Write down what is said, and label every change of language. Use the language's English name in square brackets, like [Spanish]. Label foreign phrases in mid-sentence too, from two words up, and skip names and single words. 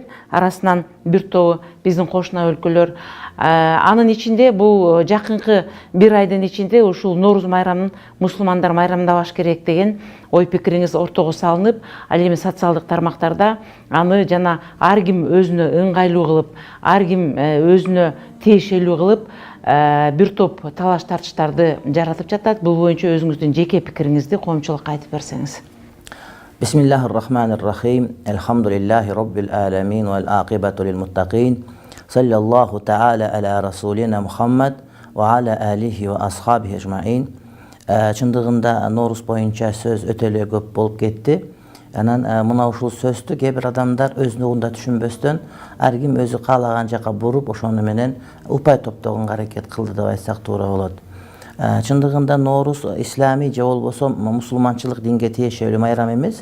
[Kyrgyz] Арасынан бир тобу биздин кошуна өлкөлөр. Анын ичинде бул жакынкы бир айдын ичинде ушул Норуз майрамын мусулмандар майрамдабаш керек деген ой пикириңиз ортого салынып, ал эми социалдык тармактарда аны жана ар ким өзүнө ыңгайлуу кылып, ар ким өзүнө тиешелүү кылып бир топ талаш тартыштарды жаратып жатат. Бул боюнча өзүңүздүн жеке пикириңизди коомчулукка айтып берсеңиз. [Arabic] بسم الله الرحمن الرحيم. الحمد لله رب العالمين والعاقبة للمتقين. صلى الله تعالى على رسولنا محمد وعلى آله وأصحابه أجمعين. [Kyrgyz] Чындыгында Норуз боюнча сөз өтө эле көп болуп кетти. Анан мына ушул сөздү кээ бир адамдар өзүнүн угунда түшүнбөстөн ар ким өзү каалаган жака буруп, ошону менен упай топтогонго аракет кылды деп айтсак туура болот. Чындыгында Норуз ислами же болбосо мусулманчылык динге тиешелүү майрам эмес.